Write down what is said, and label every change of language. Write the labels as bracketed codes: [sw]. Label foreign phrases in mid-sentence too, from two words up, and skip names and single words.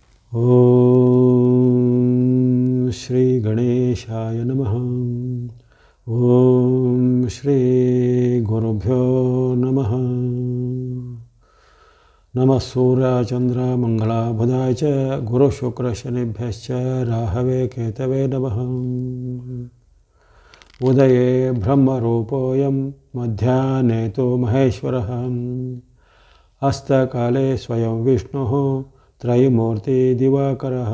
[sa] ಓಂ ಶ್ರೀ ಗಣೇಶಾಯ ನಮಃ. ಓಂ ಶ್ರೀ ಗುರುಭ್ಯೋ ನಮಃ. ನಮಃ ಸೂರ್ಯ ಚಂದ್ರ ಮಂಗಳ ಬುಧಾಯ ಚ ಗುರು ಶುಕ್ರ ಶನಿಭ್ಯಶ್ಚ ರಾಹವೇ ಕೇತವೇ ನಮಃ. ಉದಯೇ ಬ್ರಹ್ಮರೂಪೋಯಂ ಮಧ್ಯಾಹ್ನೇ ತು ಮಹೇಶ್ವರಃ. ಹಸ್ತಕಾಲೇ ಸ್ವಯಂ ವಿಷ್ಣುಃ ತ್ರಯಮೂರ್ತಿ ದಿವಾಕರಃ.